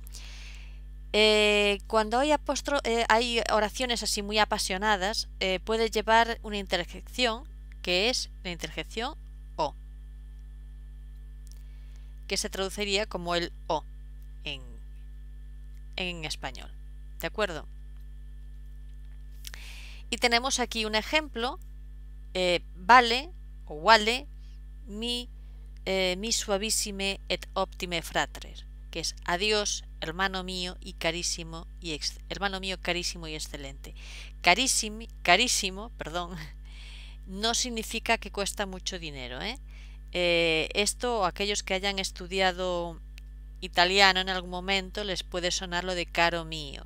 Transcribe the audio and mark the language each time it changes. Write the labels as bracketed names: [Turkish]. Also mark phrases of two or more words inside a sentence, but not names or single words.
[Spanish] Cuando hay oraciones así muy apasionadas, puede llevar una interjección, que es la interjección o, que se traduciría como el o en español. ¿De acuerdo? Y tenemos aquí un ejemplo, [Latin] vale o vale mi suavissime et optime fratres, [Spanish] que es adiós, hermano mío y carísimo y excelente. Carísimo, perdón, no significa que cuesta mucho dinero, esto, aquellos que hayan estudiado italiano en algún momento, les puede sonar lo de [Italian] caro mío.